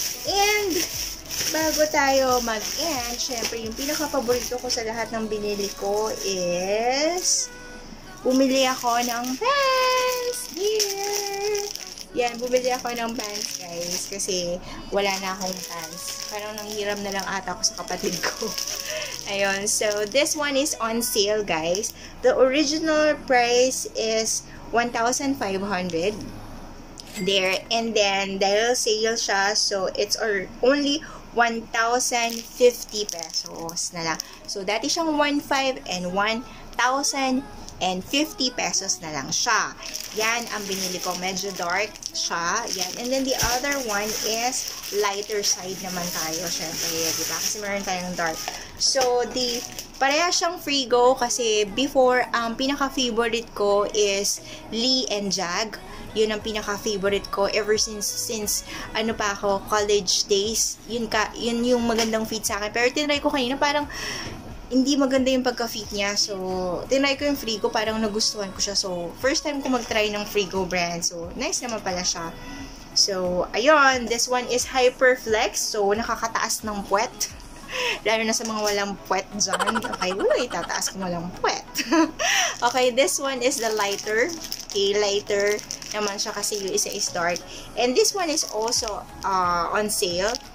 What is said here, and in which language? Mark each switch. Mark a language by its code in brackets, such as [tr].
[tl] And, bago tayo mag-end, syempre, yung pinaka-paborito ko sa lahat ng binili ko is bumili ako ng pants! Here! Yan, bumili ako ng pants, guys, kasi wala na akong pants. Parang nanghiram na lang ata ako sa kapatid ko. [en] Ayun, so this one is on sale, guys. The original price is 1,500. There, and then [tl] dahil sale siya, [en] so it's only 1,050 pesos na lang. [tl] So, dati siyang [en] 1,500 and 1,050 [tl] and 50 pesos na lang siya. Yan ang binili ko. Medyo dark siya. Yan. And then the other one is lighter side naman tayo. Syempre, diba? Kasi meron tayong dark. So, pareha siyang Frigo kasi before, ang pinaka-favorite ko is Lee and Jag. Yun ang pinaka-favorite ko ever since ano pa ako, college days. Yun yung magandang fit sa akin. Pero tinry ko kanina, parang hindi maganda yung pagka-fit niya. So, tinry ko yung Frigo, parang nagustuhan ko siya. So, first time ko mag-try ng Frigo brand. So, nice naman pala siya. [en] So, ayun, this one is Hyperflex. [tl] So, nakakataas ng puwet. Lalo na sa mga walang puwet dyan. Okay, uy, tataas ko walang puwet. [en] Okay, this one is the lighter. Okay, lighter [tl] naman siya kasi yung isa [en] is dark. And this one is also on sale.